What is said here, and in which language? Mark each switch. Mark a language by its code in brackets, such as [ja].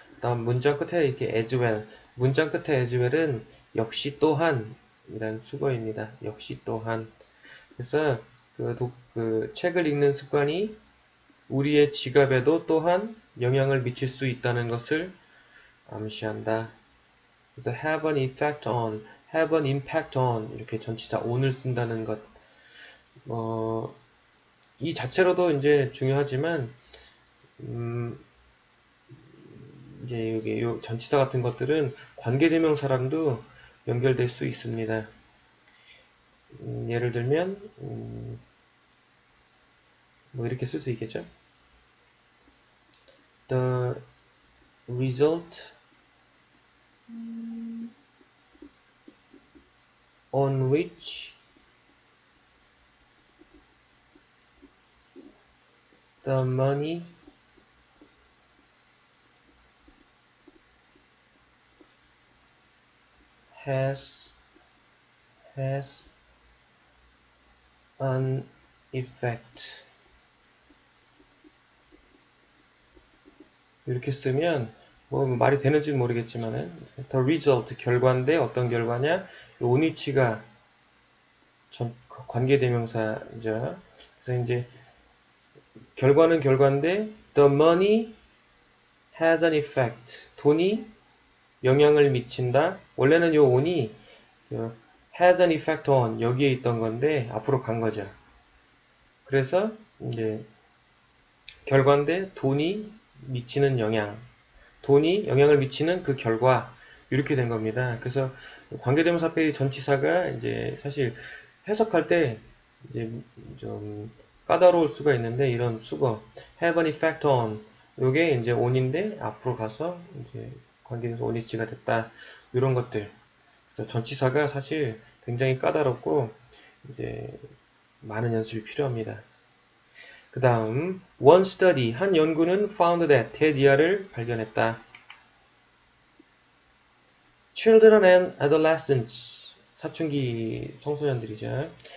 [ko] 다음 문장 끝에 이렇게 [en] as well, [ko] 문장 끝에 as well은 역시 또한 이란 수거입니다. 역시 또한. 그래서 그 책을 읽는 습관이 우리의 지갑에도 또한 영향을 미칠 수 있다는 것을 암시한다. 그래서 [en] have an effect on, have an impact on [ko] 이렇게 전치사 on을 쓴다는 것. 이 자체로도 이제 중요하지만 이제 여기 요 전치사 같은 것들은 관계대명사랑도 연결될 수 있습니다. 예를 들면 뭐 이렇게 쓸 수 있겠죠. [en] The result on which the money has an effect. [ko] 이렇게 쓰면 뭐 말이 되는지는 모르겠지만은 [en] the result [ko] 결과인데 어떤 결과냐? on위치가 관계대명사죠. 그래서 이제 결과는 결과인데 [en] the money has an effect. [ko] 돈이 영향을 미친다. 원래는 요 on이 [en] has an effect on [ko] 여기에 있던 건데 앞으로 간 거죠. 그래서 이제 결과인데 돈이 미치는 영향, 돈이 영향을 미치는 그 결과 이렇게 된 겁니다. 그래서 관계대명사 앞에 전치사가 이제 사실 해석할 때 이제 좀 까다로울 수가 있는데 이런 수거 [en] have an effect on [ko] 요게 이제 on인데 앞으로 가서 이제 관계대명사 on이치가 됐다 이런 것들. 그래서 전치사가 사실 굉장히 까다롭고 이제 많은 연습이 필요합니다. 그 다음 [en] one study [ko] 한 연구는 [en] found that [ko] 테디아를 발견했다. [en] Children and adolescents [ko] 사춘기 청소년들이죠.